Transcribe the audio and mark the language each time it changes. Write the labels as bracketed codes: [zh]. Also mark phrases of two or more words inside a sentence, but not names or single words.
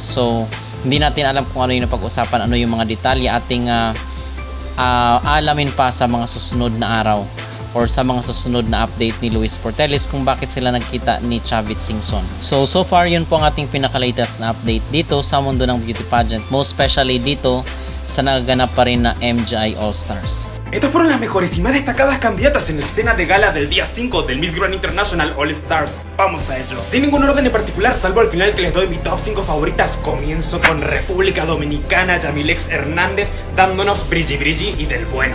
[tl] So hindi natin alam kung ano yung napag-usapan, ano yung mga detalye ating alamin pa sa mga susunod na araw or sa mga susunod na update ni Luis Portelis kung bakit sila nagkita ni Chavit Singson. [en] So far [tl] yun po ang ating pinaka-latest na update dito sa mundo ng [en] beauty pageant, most especially [tl] dito sa nagaganap pa rin na MJ All-Stars. [es] Estas fueron las mejores y más destacadas candidatas en la escena de gala del día 5 del Miss Grand International All Stars. Vamos a ello. Sin ningún orden en particular, salvo al final que les doy mi top 5 favoritas, comienzo con República Dominicana, Yamilex Hernández, dándonos brilli brilli y del bueno.